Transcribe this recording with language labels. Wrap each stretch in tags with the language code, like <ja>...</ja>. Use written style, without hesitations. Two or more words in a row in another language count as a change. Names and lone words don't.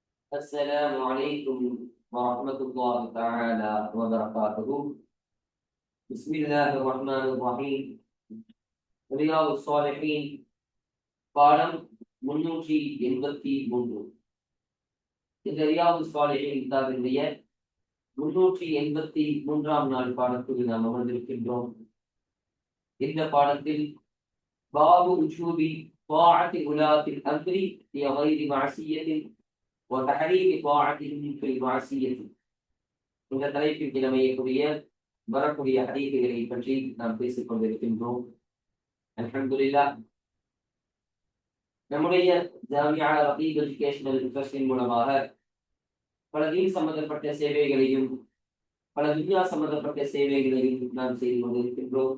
<ar>السلام عليكم ورحمة الله تعالى وبركاته. بسم الله الرحمن الرحيم. رياض الصالحين பாடம் 383.</ar> <ta>இந்த ரியாது சாலிஹீன் கிதாபினுடைய 383ஆம் நாள் பாடத்தில் நாம் அமர்ந்திருக்கின்றோம். இந்த பாடத்தில்</ta> <ar>باب وجوب طاعة ولاة الأمر في غير معصية وتحريم طاعتهم في المعصية.</ar> <ta>இந்த தலைப்பில் கிழமையக்கூடிய வரக்கூடிய ஹதீஸ்களை பற்றி நாம் பேசிக் கொண்டிருக்கின்றோம். அல்ஹம்துலில்லாஹ், நம்முடைய ஜாமியா ரகீப் எஜுகேஷனல் ட்ரஸ்டின் மூலமாக பல தீன் சம்பந்தப்பட்ட சேவைகளையும் பல துன்யா சம்பந்தப்பட்ட சேவைகளையும் நாம் செய்து கொண்டிருக்கின்றோம்.</ta>